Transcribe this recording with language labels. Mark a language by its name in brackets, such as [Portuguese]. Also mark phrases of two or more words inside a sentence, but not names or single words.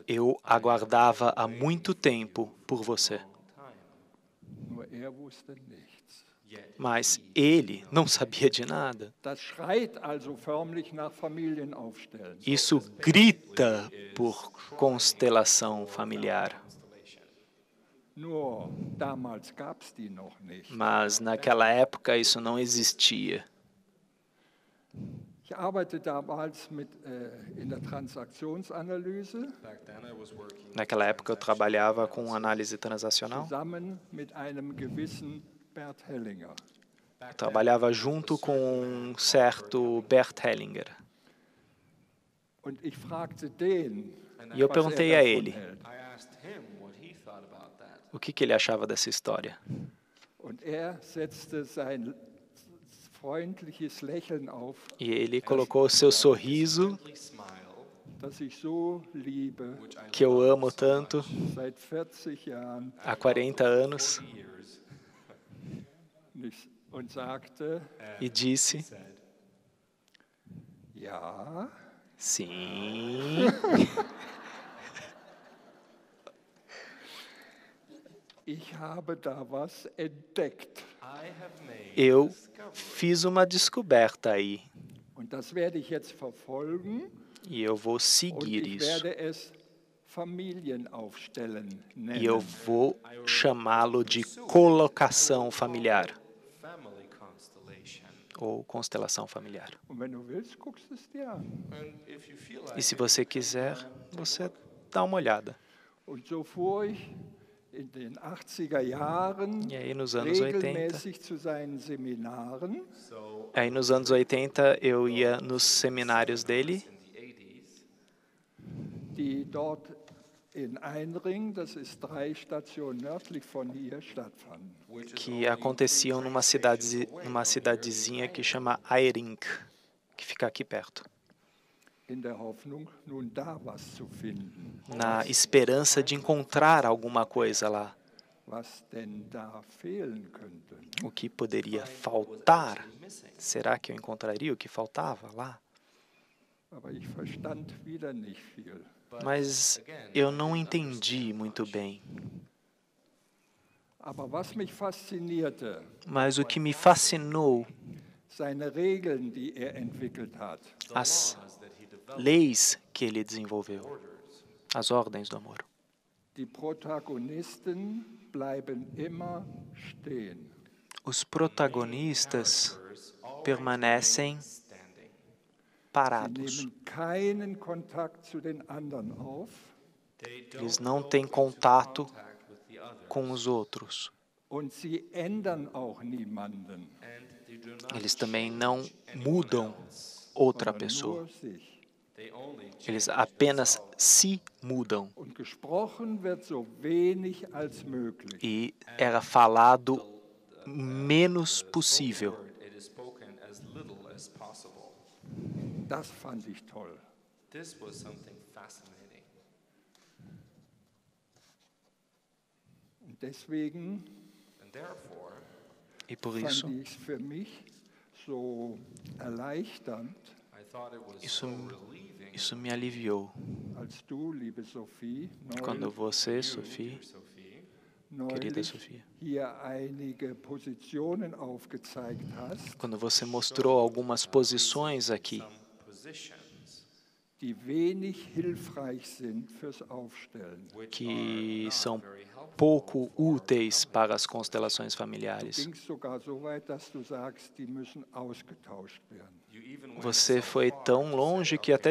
[Portuguese] eu aguardava há muito tempo por você. [German] Nur er wusste nichts. [Portuguese] Mas ele não sabia de nada. [German] Das schreit also förmlich nach Familienaufstellen. [Portuguese] Isso grita por constelação familiar. [German] Nur damals gab es die noch nicht. [Portuguese] Mas naquela época isso não existia. [German] Ich arbeite damals in der Transaktionsanalyse [Portuguese] Naquela época eu trabalhava com análise transacional. [German] zusammen mit einem gewissen Bert Hellinger. [Portuguese] Eu trabalhava junto com um certo Bert Hellinger. [German] Und ich fragte den, [Portuguese] E eu [German] was [Portuguese] perguntei [German] er [Portuguese] a [German] davon [Portuguese] ele [German] hält. [Portuguese] o que ele achava dessa história. [German] Und er setzte sein freundliches Lächeln auf, [Portuguese] E ele colocou o seu sorriso, [German] das ich so liebe, [Portuguese] que eu amo tanto, [German] seit 40 Jahren, [Portuguese] há 40 anos, [German] und sagte: [Portuguese] e disse: [German] Ja, [Portuguese] Sim. [German] Ich habe da was entdeckt. [Portuguese] Eu fiz uma descoberta aí [German] Und das werde ich jetzt verfolgen [Portuguese] e eu vou [German] und [Portuguese] seguir [German] ich [Portuguese] isso. [German] werde es Familienaufstellen [Portuguese] E eu [German] nennen. [Portuguese] vou chamá-lo de colocação familiar [English] Family constellation. [Portuguese] ou constelação familiar. [German] Und wenn du willst, guckst du es dir an. [English] And if you feel like [Portuguese] E se [English] it, [Portuguese] você quiser, você dá uma olhada. [German] Und so fuhr ich in den 80er Jahren [Portuguese] E aí nos anos 80, [German] regelmäßig zu seinen Seminaren. [Portuguese] aí nos anos 80 eu ia nos seminários dele, [English] in the 80s, [German] Die dort in Einring, das ist 3 Stationen nördlich von hier, stattfanden. [Portuguese] que aconteciam numa cidadezinha que chama Airink, que fica aqui perto, [German] In der Hoffnung, nun da was zu finden. [Portuguese] na esperança de encontrar alguma coisa lá, [German] Was denn da fehlen könnte. [Portuguese] o que poderia faltar. Será que eu encontraria o que faltava lá? [German] Aber ich verstand wieder nicht viel. [Portuguese] Mas eu não entendi muito bem. [German] Aber was mich faszinierte, [Portuguese] Mas o que me fascinou, [German] seine Regeln, die er entwickelt hat. [Portuguese] as leis que ele desenvolveu, as ordens do amor. [German] Die Protagonisten bleiben immer stehen. [Portuguese] Os protagonistas permanecem [German] Sie [Portuguese] parados. [German] nehmen keinen Kontakt zu den anderen auf [Portuguese] Eles não têm contato com os outros. [German] und sie ändern auch niemanden, [Portuguese] Eles também não mudam outra [German] sondern [Portuguese] pessoa. [German] nur sich. [Portuguese] Eles apenas se mudam. [German] Und gesprochen wird so wenig als möglich. [Portuguese] E era falado menos possível. [English] it is spoken as little as possible. [German] Das fand ich toll. [English] This was something fascinating. [German] Und deswegen [English] And therefore, [Portuguese] E por isso, [German] fand ich es für mich so erleichternd, [English] I thought it was [Portuguese] Isso- [English] so relieving [Portuguese] isso me aliviou. [German] als du, liebe Sophie, [Portuguese] Quando você, Sophie, Sophie, querida [German] neulich [Portuguese] Sofia, [German] hier einige Positionen aufgezeigt hast, [Portuguese] quando você mostrou algumas posições aqui [English] some positions [German] die wenig hilfreich sind fürs Aufstellen. [English] which [Portuguese] que [English] are [Portuguese] são [English] not very helpful. [Portuguese] pouco úteis para as constelações familiares. [German] Ging sogar so weit, dass du sagst, die müssen ausgetauscht werden. [English] You even went [Portuguese] Você [English] so [Portuguese] foi [English] far [Portuguese] tão [English] to [Portuguese] longe [English] say, [Portuguese] que até